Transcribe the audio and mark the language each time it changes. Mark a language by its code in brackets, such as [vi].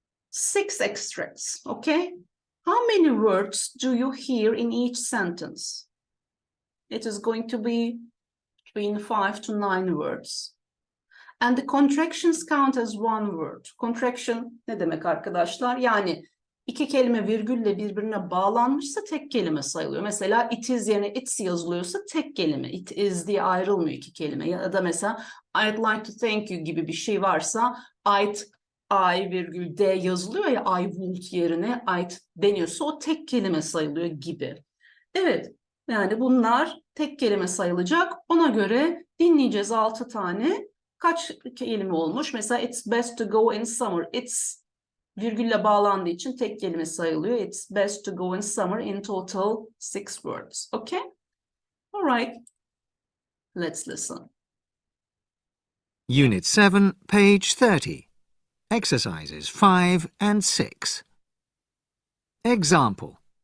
[en] 6 extracts, okay? How many words do you hear in each sentence? It is going to be between 5 to 9 words. And the contractions count as one word. [tr] Contraction ne demek arkadaşlar? Yani 2 kelime virgülle birbirine bağlanmışsa tek kelime sayılıyor. Mesela it is yerine it's yazılıyorsa tek kelime. It is diye ayrılmıyor 2 kelime. Ya da mesela I'd like to thank you gibi bir şey varsa I virgül D yazılıyor ya, I would yerine I'd deniyorsa o tek kelime sayılıyor gibi. Evet, yani bunlar tek kelime sayılacak. Ona göre dinleyeceğiz 6 tane. Kaç kelime olmuş? [en] Mesela it's best to go in summer. [tr] It's virgülle bağlandığı için tek kelime sayılıyor. [en] It's best to go in summer, in total 6 words. Okay? All right. Let's listen. Unit 7, page 30. Exercises 5 and 6. Example.